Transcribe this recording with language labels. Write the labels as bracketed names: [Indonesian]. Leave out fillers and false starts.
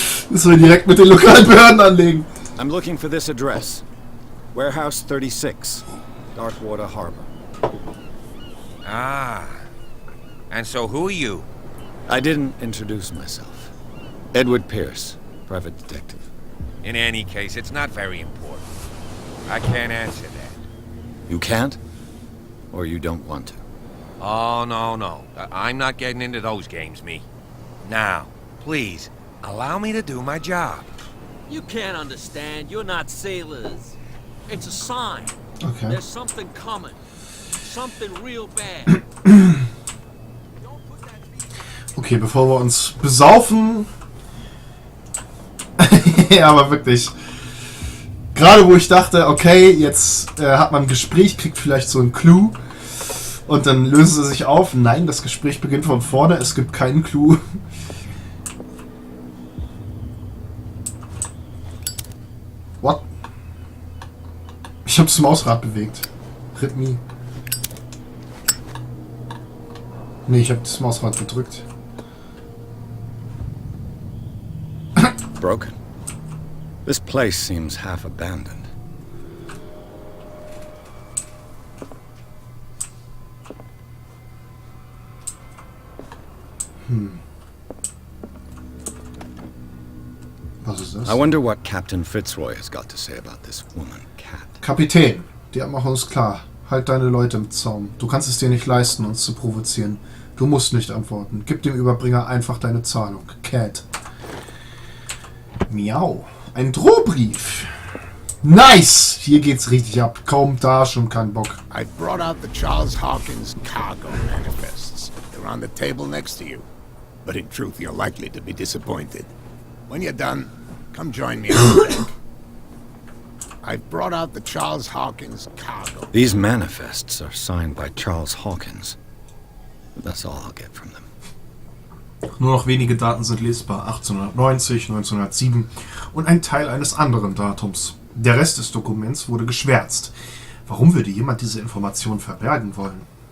[German] Müssen wir direkt mit den lokalen Behörden anlegen. [English] I'm looking for this address. Warehouse 36, Darkwater Harbor. Ah. And so who are you? I didn't introduce myself. Edward Pierce, private detective. In any case, it's not very important. I can't answer that. You can't? Or you don't want to? Oh, no. I'm not getting into those games, me. Now, please, allow me to do my job. You can't understand. You're not sailors. It's a sign. Okay. There's something coming. Something real bad. [German] Okay, bevor wir uns besaufen. Ja, aber wirklich. Gerade wo ich dachte, okay, jetzt hat man ein Gespräch, kriegt vielleicht so einen Clou. Und dann lösen sie sich auf. Nein, das Gespräch beginnt von vorne. Es gibt keinen Clou. What? Ich habe das Mausrad bewegt. Rhythmie. Nee, ich habe das Mausrad gedrückt. [English] Broken. This place seems half abandoned. [German] Was ist das? [English] I wonder what Captain Fitzroy has got to say about this woman, Cat. [German] Kapitän, die machen uns klar. Halt deine Leute im Zaum. Du kannst es dir nicht leisten, uns zu provozieren. Du musst nicht antworten. Gib dem Überbringer einfach deine Zahlung. Cat. Miau. Ein Drohbrief. Nice! Hier geht's richtig ab. Kaum da, schon kein Bock. [English] I brought out the Charles Hawkins cargo manifests. They're on the table next to you. But in truth, you're likely to be disappointed. When you're done, come join me on the deck. I've brought out the Charles Hawkins cargo. These manifests are signed by Charles Hawkins. That's all I'll get from them. [German] Nur noch wenige Daten sind lesbar. 1890, 1907 und ein Teil eines anderen Datums. Der Rest des Dokuments wurde geschwärzt. Warum würde jemand diese Information verbergen wollen?